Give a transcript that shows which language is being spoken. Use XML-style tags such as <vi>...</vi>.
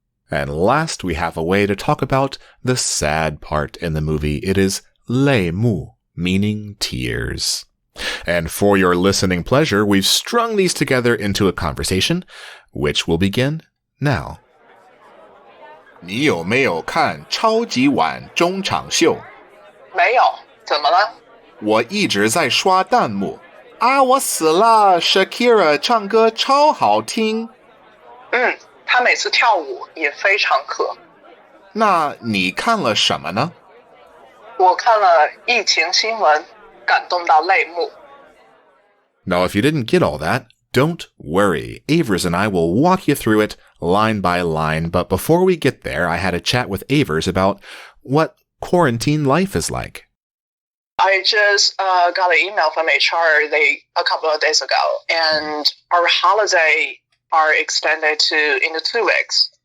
<en>And last, we have a way to talk about the sad part in the movie. It is 泪目, meaning tears. And for your listening pleasure, we've strung these together into a conversation, which will begin now.</en> <zh>你有没有看超级碗中场秀？没有，怎么了？我一直在刷弹幕。啊，我死了 Shakira 唱歌超好听。他每次跳舞也非常可。那你看了什么呢？我看了疫情新闻，感动到泪目。</zh> <en>Now, if you didn't get all that, don't worry. Avers and I will walk you through it line by line. But before we get there, I had a chat with Avers about what quarantine life is like. I just got an email from HR a couple of days ago, and our holiday are extended into 2 weeks.</en>